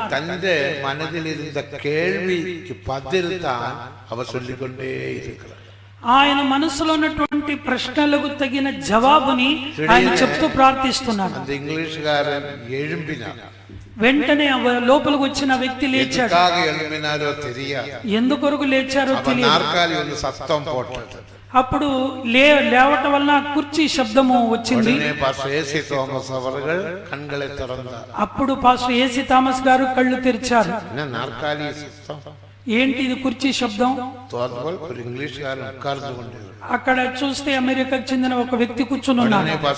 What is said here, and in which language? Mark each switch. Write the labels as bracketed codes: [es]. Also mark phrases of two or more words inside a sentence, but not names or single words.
[ta] தந்தை மனதில் இருந்த கேள்விக்கு பதில் தான் அவர் சொல்லிக்கொண்டே இருக்கிறார். [te] ఆయన మనసులో ఉన్నటువంటి ప్రశ్నలకు తగిన జవాబుని ఆయన చెప్తూ ప్రార్థిస్తున్నారు. [ta] அந்த இங்கிலீஷ்காரன் எழும்பினார். [te] వెంటనే లోపలికి వచ్చిన వ్యక్తి లేచాడు. [ta] எதுக்காக எழும்பினாரோ தெரியாது. [te] ఎందుకొరకు లేచారో తెలియదు. [ta] நாற்காலி வந்து சத்தம் போட்டது. [te] అప్పుడు లేవటం వలన కుర్చీ శబ్దము వచ్చింది. అప్పుడు పాస్టర్ ఏసీ థామస్ గారు కళ్ళు తెరిచారు. ఏంటి ఇది కుర్చీ శబ్దం? అక్కడ చూస్తే అమెరికాకు చెందిన ఒక వ్యక్తి కూర్చుని ఉన్నారు.